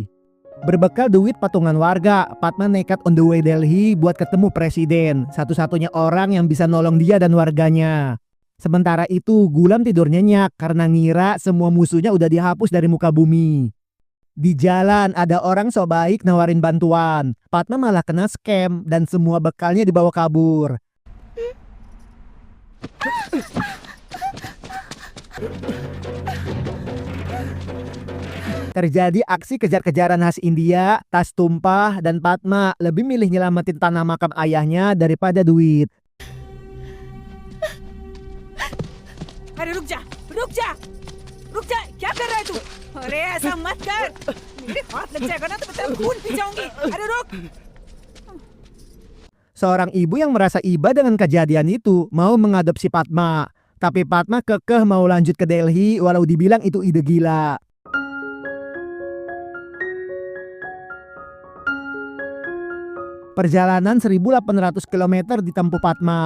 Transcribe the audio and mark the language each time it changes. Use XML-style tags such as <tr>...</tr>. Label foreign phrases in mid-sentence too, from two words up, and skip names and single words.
<id>Berbekal duit patungan warga, Padma nekat</id> <en>on the way</en> <id>Delhi buat ketemu presiden, satu-satunya orang yang bisa nolong dia dan warganya. Sementara itu, Gulam tidur nyenyak karena ngira semua musuhnya udah dihapus dari muka bumi. Di jalan ada orang so baik nawarin bantuan. Padma malah kena scam dan semua bekalnya dibawa kabur. Terjadi aksi kejar-kejaran khas India, tas tumpah, dan Padma lebih milih nyelamatin tanah makam ayahnya daripada duit.</id> <hi>अरे रुक जा रुक जा रुक जा क्या कर रहा है तू अरे ऐसा मत कर मेरे हाथ लग जाएगा ना तो मैं तेरा खून पी जाऊंगी अरे रुक</hi> <id>Seorang ibu yang merasa iba dengan kejadian itu mau mengadopsi Padma. Tapi Padma kekeh mau lanjut ke Delhi walau dibilang itu ide gila. Perjalanan 1.800 km ditempuh Padma.</id>